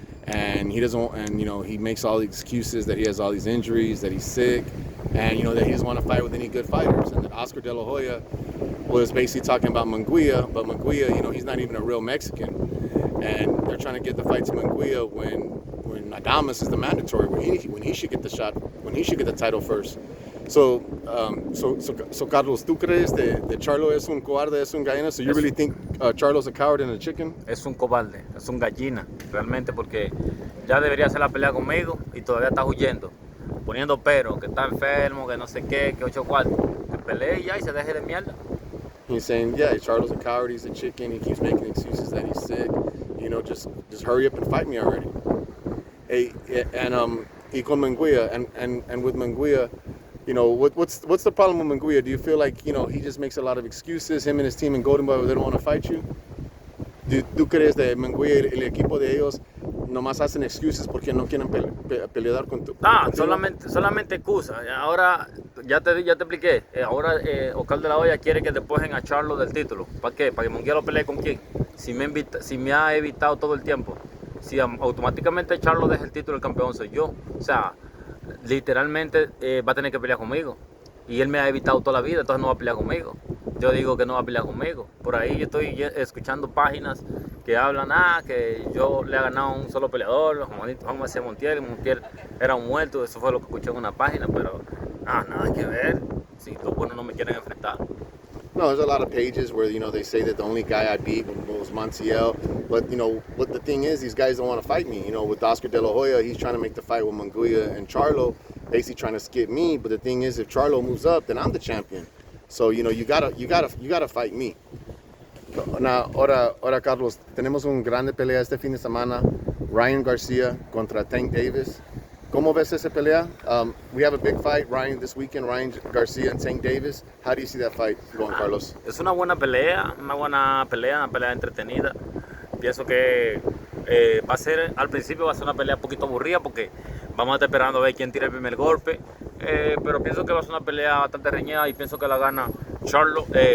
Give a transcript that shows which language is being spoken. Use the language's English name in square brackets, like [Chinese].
[English] And he doesn't, and you know, he makes all the excuses that he has all these injuries, that he's sick, and you know that he doesn't want to fight with any good fighters. And that Oscar de la Hoya was basically talking about Munguia, but Munguia, you know, he's not even a real Mexican, and they're trying to get the fight to Munguia when Adames is the mandatory, when he should get the shot, when he should get the title first. [Spanish] So Carlos, ¿tú crees de Charlo es un cobarde, es un gallina? [English] So you really think Charlo's a coward and a chicken? [Spanish] Es un cobarde, es un gallina, realmente, porque ya debería hacer la pelea conmigo y todavía está huyendo, poniendo pero, que está enfermo, que no sé qué, que 8 cuartos. Que pelee ya y se deje de mierda. [English] He's saying, yeah, Charlo's a coward, he's a chicken, he keeps making excuses that he's sick. You know, just hurry up and fight me already. Hey, and [Spanish] y con Munguia, [English] and with Munguia, you know, what's the problem with Munguia? Do you feel like, you know, he just makes a lot of excuses, him and his team in Golden Boy, they don't want to fight you? [Spanish] ¿Tú crees de Munguia y el equipo de ellos nomás hacen excuses porque no quieren pelear con tu... solamente excusa. Ahora, ya te expliqué. Ahora Oscar de la Hoya quiere que despojen a Charlo del título. ¿Para qué? ¿Para que Munguia lo pelee con quién? Si me ha evitado todo el tiempo. Si automáticamente Charlo deja el título, el campeón soy yo. O sea, literalmente va a tener que pelear conmigo. Y él me ha evitado toda la vida, entonces no va a pelear conmigo. Yo digo que no va a pelear conmigo. Por ahí yo estoy escuchando páginas que hablan que yo le he ganado a un solo peleador, Juan Garcia Montiel era un muerto. Eso fue lo que escuché en una página, pero nada que ver. Si los buenos no me quieren enfrentar. [English] No, there's a lot of pages where, you know, they say that the only guy I beat was Montiel. But, you know, what the thing is, these guys don't want to fight me. You know, with Oscar de la Hoya, he's trying to make the fight with Munguia and Charlo, basically trying to skip me. But the thing is, if Charlo moves up, then I'm the champion. So, you know, you gotta fight me. [Spanish] Now, ahora, Carlos, tenemos un grande pelea este fin de semana. Ryan Garcia contra Tank Davis. ¿Cómo ves esa pelea? [English] We have a big fight, this weekend, Ryan Garcia and Tank Davis. How do you see that fight going, Carlos? [Spanish] Es una buena pelea, una pelea entretenida. Pienso que al principio va a ser una pelea un poquito aburrida porque vamos a estar esperando a ver quién tira el primer golpe. Pero pienso que va a ser una pelea bastante reñida y pienso que la gana Charlo.